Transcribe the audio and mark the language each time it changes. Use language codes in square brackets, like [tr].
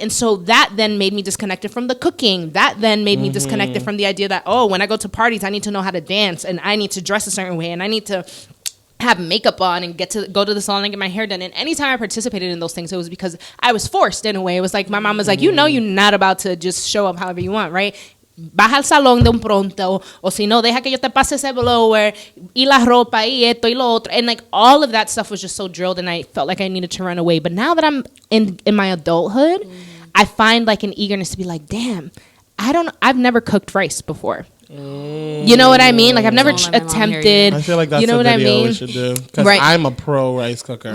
[en] And so that then made me disconnected from the cooking. That then made me disconnected from the idea that, oh, when I go to parties, I need to know how to dance, and I need to dress a certain way, and I need to have makeup on and get to go to the salon and get my hair done. And anytime I participated in those things, it was because I was forced in a way. It was like my mom was like, you know, you're not about to just show up however you want, right? [es] Baja al salón de un pronto, o si no, deja que yo te pase ese blower, y la ropa, y esto, y lo otro. [en] And like all of that stuff was just so drilled, and I felt like I needed to run away. But now that I'm in my adulthood, I find like an eagerness to be like, damn, I've never cooked rice before. You know what I mean? Like I've never attempted. I feel like that's you know a what video I mean? we should do, because I'm a pro rice cooker.